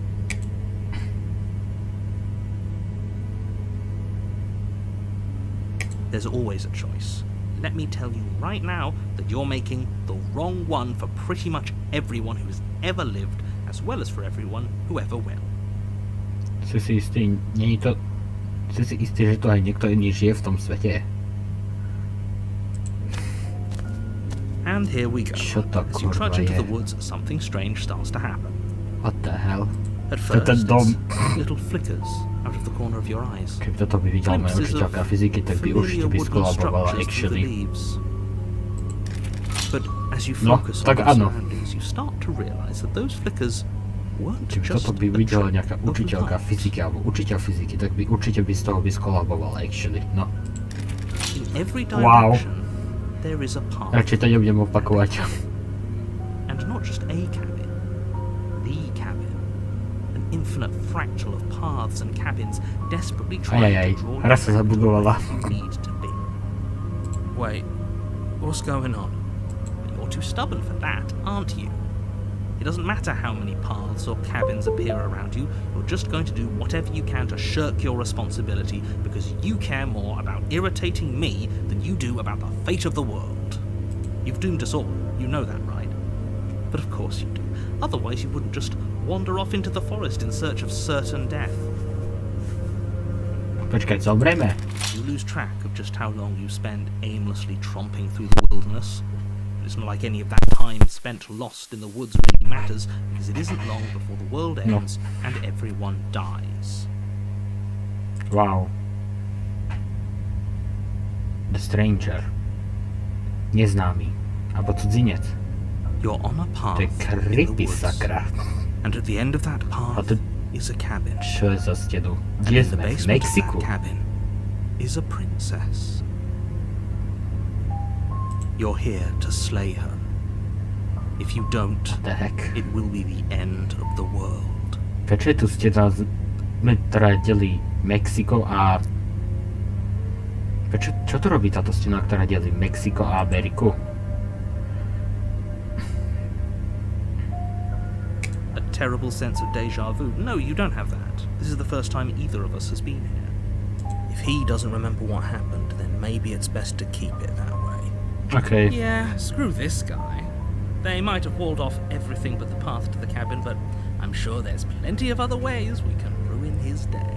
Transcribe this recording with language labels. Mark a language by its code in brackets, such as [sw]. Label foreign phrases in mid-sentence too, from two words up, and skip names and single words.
[en] There's always a choice. Let me tell you right now that you're making the wrong one for pretty much everyone who's ever lived, as well as for everyone who ever will. [sk] Si si istý, nie je to... Si si istý, že to aj niekto iný žije v tom svete? [en] And here we go. [sk] Čo to [en] As you trudge [sk] kurva [en] into [sk] je? [en] the woods, something strange starts to happen. What the hell? At [sk] To [en] first, [sk] ten dom. [en] it's little flickers out of the corner of your eyes. [sk] Keby toto by videla moja [en] Glimpses [sk] učiteľka [en] of [sk] fyziky, tak by určite [en] familiar [sk] by [en] woodland [sk] skolabovala [en] structures through the [sk] actually. [en] leaves. But as you [sk] No, [en] focus [sk] tak [en] on your [sk] áno. [en] surroundings, you start to realize that those flickers weren't [sk] Keby [en] just [sk] toto by [en] a [sk] videla [en] trick [sk] nejaká [en] of [sk] učiteľka [en] light. [sk] fyziky alebo učiteľ fyziky, tak by určite by z toho by skolaboval actually. No, [en] In every Wow. direction, there is a path. [sk] radšej to nebudem opakovať. [en] And not just a cabin, the cabin. An infinite fractal of paths and cabins desperately trying [sk] Ajajaj, [en] to draw [sk] hra sa [en] you [sk] zabugovala. [en] where you need to be. Wait, what's going on? You're too stubborn for that, aren't you? It doesn't matter how many paths or cabins appear around you, you're just going to do whatever you can to shirk your responsibility because you care more about irritating me than you do about the fate of the world. You've doomed us all, you know that, right? But of course you do. Otherwise you wouldn't just wander off into the forest in search of certain death. [sk] Počkaj, zomreme? [en] You lose track of just how long you spend aimlessly tromping through the wilderness. It's not like any of that time spent lost in the woods really matters, because it isn't long before the world [sk] No. [en] ends and everyone dies. Wow. The stranger. [sk] Neznámy. Alebo cudzinec. [en] You're on a path [sk] To je [en] in the [sk] creepy, [en] woods, [sk] sakra. [en] and at the end of that [sk] A [en] path [sk] to [en] is a cabin. [sk] čo je za stenu? [en] And [sk] Kde [en] in the [sk] sme? V [en] basement of [sk] Mexiku? [en] that cabin is a princess. You're here to slay her. If you don't, What the heck? it will be the end of the world. [sk] Prečo je tu stena sme teda delí Mexiko a... Čo tu robí táto stena, ktorá delí Mexiko a Ameriku? [en] A terrible sense of deja vu. No, you don't have that. This is the first time either of us has been here. If he doesn't remember what happened, then maybe it's best to keep it that way. Okay. Yeah, screw this guy. They might have walled off everything but the path to the cabin, but I'm sure there's plenty of other ways we can ruin his day.